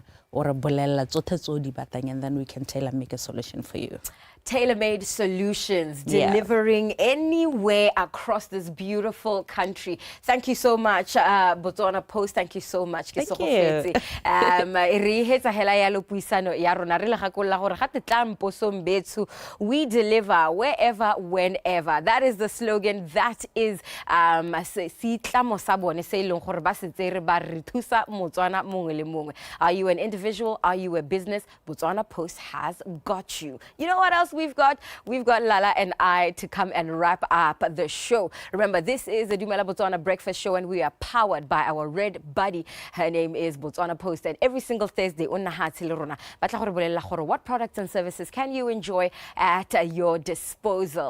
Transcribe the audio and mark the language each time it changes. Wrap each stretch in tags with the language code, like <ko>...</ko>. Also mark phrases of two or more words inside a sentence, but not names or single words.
<tn>or a bolella tsotlhe tse o di batlang,</tn> <en>and then we can tailor make a solution for you. Tailor-made solutions, Yeah. delivering anywhere across this beautiful country. Thank you so much, BotswanaPost. Thank you so much. Thank you.</en> <tn>Re hetsa hela ya lo puisano ya rona re le gakolla gore ga te tla mposong bethu,</tn> <en>we deliver wherever, whenever. That is the slogan. That is</en> <tn>setlamo sa bone se ileng gore ba se tsere ba re thusa Motswana mongwe le mongwe.</tn> <en>Are you an individual? Are you a business? BotswanaPost has got you. You know what else we've got? We've got Lala and I to come and wrap up the show. Remember, this is the DUMELA Botswana Breakfast Show, and we are powered by our red buddy. Her name is BotswanaPost, and every single Thursday, what products and services can you enjoy at your disposal?</en>